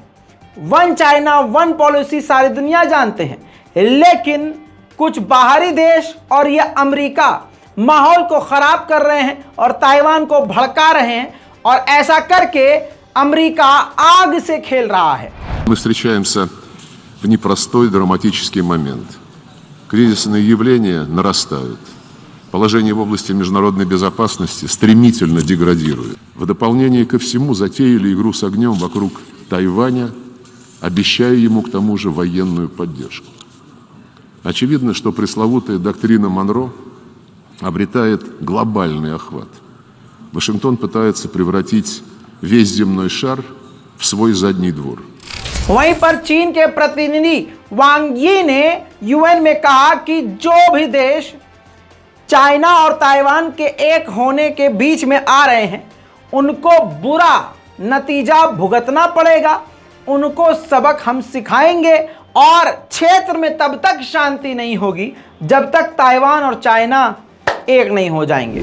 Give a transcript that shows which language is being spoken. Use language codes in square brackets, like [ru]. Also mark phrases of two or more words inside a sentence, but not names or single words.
[en] One China one policy [hi] सारी दुनिया जानते हैं, लेकिन कुछ बाहरी देश और यह अमेरिका माहौल को खराब कर रहे हैं और ताइवान को भड़का रहे हैं, और ऐसा करके अमेरिका आग से खेल रहा है। [ru] Мы встречаемся в непростой драматический момент. Кризисные явления нарастают. Положение в области международной безопасности стремительно деградирует. В дополнение ко всему затеяли игру с огнем вокруг Тайваня, обещая ему к тому же военную поддержку. Очевидно, что пресловутая доктрина Монро обретает глобальный охват. Вашингтон пытается превратить весь земной шар в свой задний двор. [hi] वहीं पर चीन के प्रतिनिधि वांग यी ने यूएन में कहा कि जो भी देश चाइना और ताइवान के एक होने के बीच में आ रहे हैं उनको बुरा नतीजा भुगतना पड़ेगा, उनको सबक हम सिखाएंगे और क्षेत्र में तब तक शांति नहीं होगी जब तक ताइवान और चाइना एक नहीं हो जाएंगे।